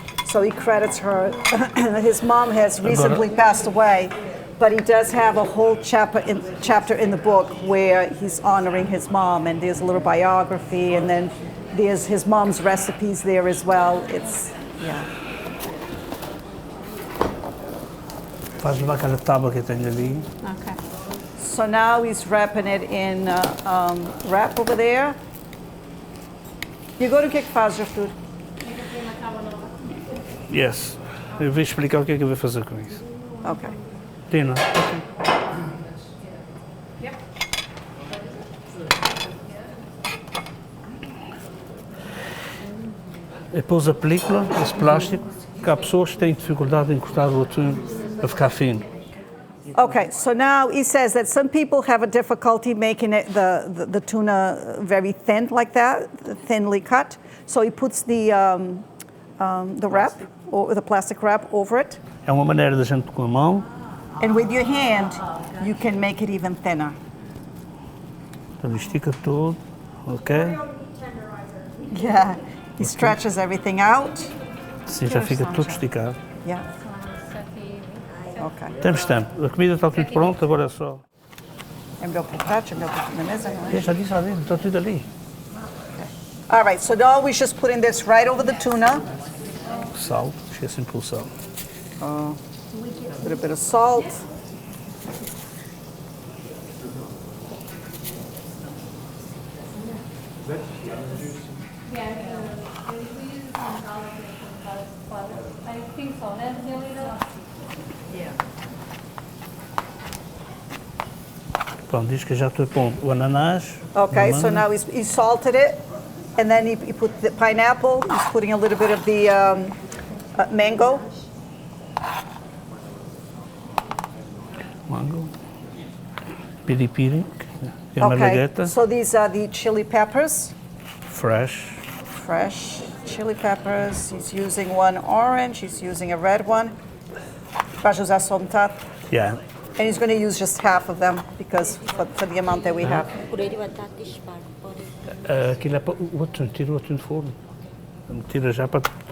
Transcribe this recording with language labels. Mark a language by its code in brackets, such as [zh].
[en] So he credits her. His mom has recently passed away, but he does have a whole chapter in the book where he's honoring his mom, and there's a little biography, and then there's his mom's recipes there as well. It's, yeah. [pt] Faz lá aquela tábua que eu tenho ali. [en] Okay. So now he's wrapping it in wrap over there. [pt] E agora o que é que faz, Artur? [en] Yes. [pt] Eu vou explicar o que é que eu vou fazer com isso. [en] Ok. Tina. [pt] Eu pus a película, esse plástico, que há pessoas que têm dificuldade em cortar o atum a ficar fino. [en] Okay, so now he says that some people have a difficulty making it the tuna very thin like that, thinly cut. So he puts the wrap, or the plastic wrap over it. [pt] É uma maneira da gente com a mão, [en] And with your hand, you can make it even thinner. [pt] então estica tudo, ok? [en] Yeah, he stretches everything out. [pt] Assim já fica tudo esticado. [en] Yeah. Ok. [pt] Temos tempo, a comida está tudo pronta, agora é só. É melhor pôr prato, é melhor pôr na mesa, não é? Eu já disse lá dentro, está tudo ali. [en] All right, so now we're just putting this right over the tuna. [pt] Sal, esqueci de pôr sal. [en] A little bit of salt. I think so. That's the only [pt] Pronto, diz que já estou pondo o ananás. [en] Okay, [pt] na [en] so [pt] manga. [en] now he salted it, and then he put the pineapple. He's putting a little bit of the mango. [pt] Mango. Piripiri, que é uma [en] Okay, [pt] lagueta. [en] so these are the chili peppers, Fresh. fresh chili peppers. He's using one orange, he's using a red one. [pt] Vais usar só metade. [en] Yeah. And he's going to use just half of them because for the amount that we have. [pt] Purê de batata e espárrago. Aquilo é para o atum, tira o atum do forno. Tira já para.